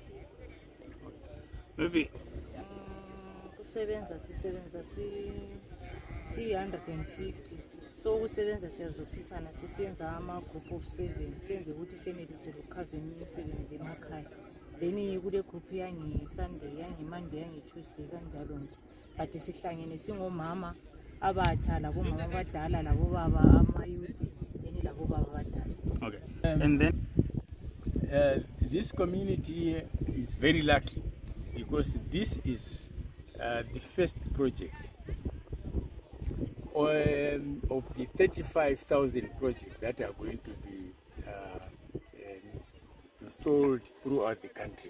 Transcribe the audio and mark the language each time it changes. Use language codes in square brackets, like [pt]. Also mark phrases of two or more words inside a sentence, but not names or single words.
[en] maybe [nd] sisebenza si-150 so ukusebenza siyazophisana sisenza ama- [en] group of 7 [nd] senze ukuthi senelise lokukhava imisebenzi emakhaya then kule group yange-Sunday yange-Monday yange-Tuesday kanjalo nje but sihlangene singomama abatsha labomama abadala labobaba amayuthi then labobaba abadala. [en] Okay. And then this community is very lucky because this is the first project of the 35,000 projects that are going to be installed throughout the country.